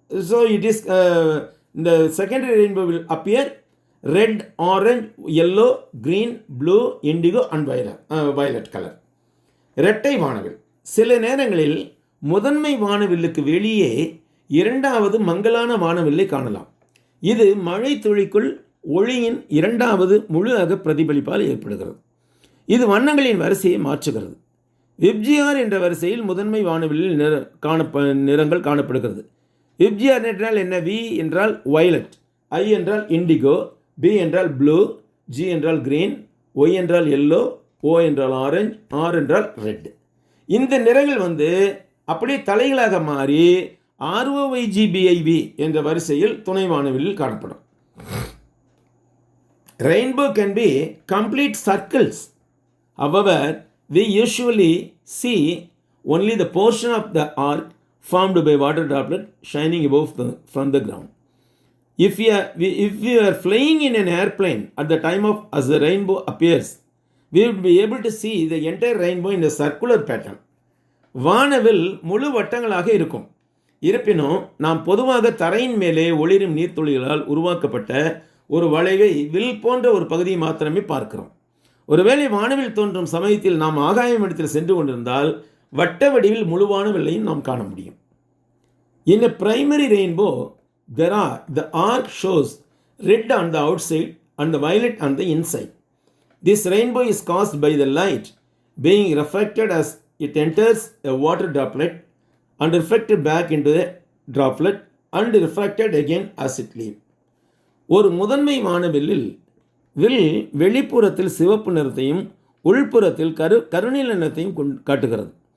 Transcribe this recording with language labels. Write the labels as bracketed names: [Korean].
[English] So it is the secondary rainbow will appear red, orange, yellow, green, blue, indigo and violet color. [Tamil] இரட்டை வானவில். சில நேரங்களில் முதன்மை வானவில்லுக்கு வெளியே இரண்டாவது மங்கலான வானவில்லை காணலாம். இது மழை துளிக்குள் ஒளியின் இரண்டாவது முழு அக பிரதிபலிப்பால் ஏற்படுகிறது. இது வண்ணங்களின் வரிசையை மாற்றுகிறது. விப்ஜிஆர் என்ற வரிசையில் முதன்மை வானவில்லில் நிறங்கள் காணப்படுகிறது. விப்ஜிஆர் என்றால் என்ன? வி என்றால் வயலட், ஐ என்றால் இண்டிகோ, பி என்றால் ப்ளூ, ஜி என்றால் கிரீன், ஒய் என்றால் எல்லோ, ஓ என்றால் ஆரஞ்சு, ஆர் என்றால் ரெட். இந்த நிறங்கள் அப்படியே தலைகளாக மாறி ROYGBIV என்ற வரிசையில் துணை வானவில்லில் காணப்படும். [English] Rainbow can be complete circles. However, we usually see only the portion of the arc formed by water droplet shining above from the ground. If we are flying in an airplane at the time of as the rainbow appears, we would be able to see the entire rainbow in a circular pattern. [Tamil] வானவில் முழு வட்டங்களாக இருக்கும். இருப்பினும் நாம் பொதுவாக தரையின் மேலே ஒளிரும் நீர்த்துளிகளால் உருவாக்கப்பட்ட ஒரு வளைவை வில் போன்ற ஒரு பகுதியை மாத்திரமே பார்க்கிறோம். ஒருவேளை வானவில் தோன்றும் சமயத்தில் நாம் ஆகாயம் இடத்தில் சென்று கொண்டிருந்தால் வட்ட வடிவில் முழு வானவில்லையும் நாம் காண முடியும். [English] In a primary rainbow, the arc shows red on the outside and the violet on the inside. This rainbow is caused by the light being refracted as it enters a water droplet and reflected back into the droplet and refracted again as it leaves. [Tamil] ஒரு முதன்மை வானவில்லில் வெளிப்புறத்தில் சிவப்பு நிறத்தையும் உள்புறத்தில் கருநீல நிறத்தையும் காட்டுகிறது.